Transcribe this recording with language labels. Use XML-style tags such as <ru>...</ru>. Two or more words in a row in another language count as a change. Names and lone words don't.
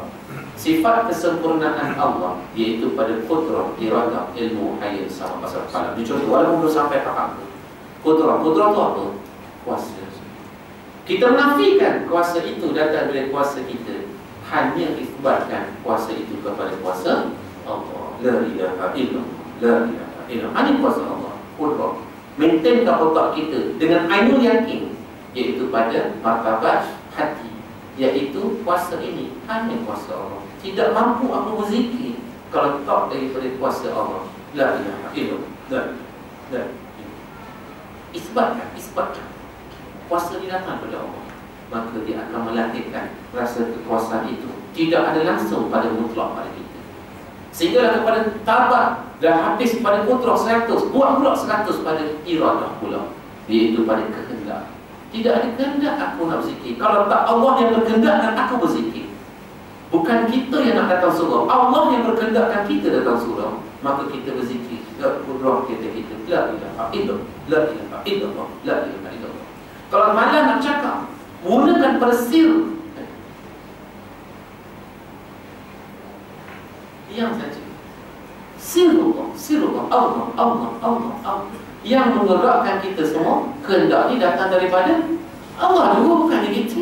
<ms>Sifat kesempurnaan Allah, iaitu pada qudrah, iradah, ilmu, hayat, sama pasal qalam. Dicontoh, walaupun belum sampai tahap qudrah itu apa? Kuasa. Kita menafikan kuasa itu datang dari kuasa kita, hanya isbatkan kuasa itu kepada kuasa Allah.</ms> <ar>لا إله إلا الله، لا إله إلا الله.</ar> <ms>Hanya kuasa Allah, qudrah. Maintainkan otak kita dengan ainul yakin, iaitu pada martabat hati, iaitu kuasa ini hanya kuasa Allah. Tidak mampu aku berzikir kalau tak daripada kuasa Allah.</ms> <ar>لا إله إلا الله، لا.</ar> <ms>Isbatkan kuasa ini datang daripada Allah, maka dia akan melatihkan rasa kekuasaan itu tidak ada langsung pada mutlak pada kita, sehingga kepada tabat dah habis pada kudrah 100, buat pula 100 pada iradah pula, iaitu pada kehendak. Tidak ada kehendak aku nak berzikir. Kalau tak Allah yang berkehendakkan aku berzikir, bukan kita yang nak datang surau, Allah yang berkehendakkan kita datang surau, maka kita berzikir. Kudrah kita</ms> <ar>لا إله إلا الله، لا إله إلا الله، لا إله إلا الله.</ar> <ms>Kalau malah nak cakap, gunakan pada sir, diam saja.</ms> <ar>سر الله، سر الله، الله، الله، الله، الله.</ar> <ms>Yang menggerakkan kita semua kehendak ni datang daripada Allah juga, bukan kita.</ms>